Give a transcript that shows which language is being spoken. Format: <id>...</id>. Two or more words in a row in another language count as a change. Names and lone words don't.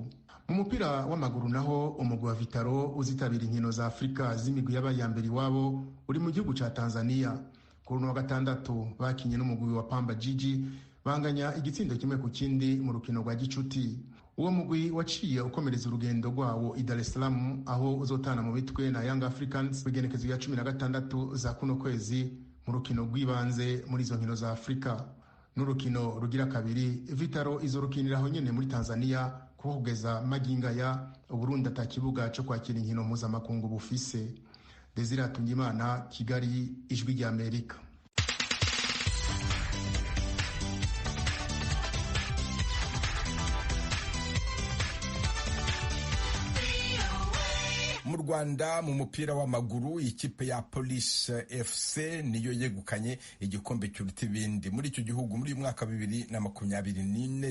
<rn>Mu mupira w'amaguru naho umugwi wa Vitaro uzitabira inkino za Afrika z'imigwi y'abayambere iwabo uri mu gihugu ca Tanzania. Kuri wa gatandatu bakinye n'umugwi wa Pamba Jiji banganya igitsindo kimwe ku kindi mu rukino rwa gicuti. Uwo mugwi waciye ukomereza urugendo rwawo i Dar es Salaam aho uzotana mu bitwe na Young Africans bigenekezo ya 16 za kuno kwezi mu rukino rw'ibanze muri izo nkino za Afrika. N'urukino rugira kabiri Vitaro izorukiniraho nyene muri Tanzania kuko kugeza maginga ya Uburundi atakibuga cyo kwakira inkino mpuzamakungu bufise. Desire Atungimana, Kigali, Ijwi rya Amerika.</rn> <rw>Mu Rwanda mu mupira w'amaguru ikipe ya Police FC niyo yegukanye igikombe cy'uruti ibindi muri icyo gihugu muri mwaka 2024.</rw>